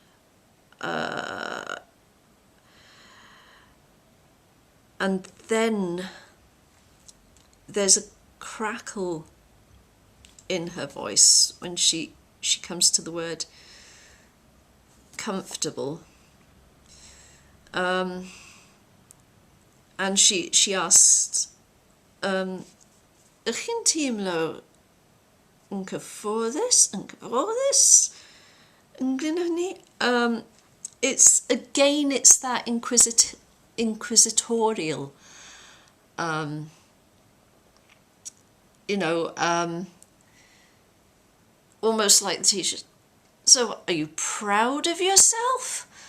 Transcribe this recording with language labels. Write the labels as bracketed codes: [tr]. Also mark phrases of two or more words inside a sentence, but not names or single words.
[en] And then there's a crackle in her voice when she comes to the word comfortable. And she asked, [cy] ych chi'n teimlo yn cyfforddus, yn gyfforddus, yn glyn hynny? [en] It's that inquisitorial, almost like the teacher. So, are you proud of yourself?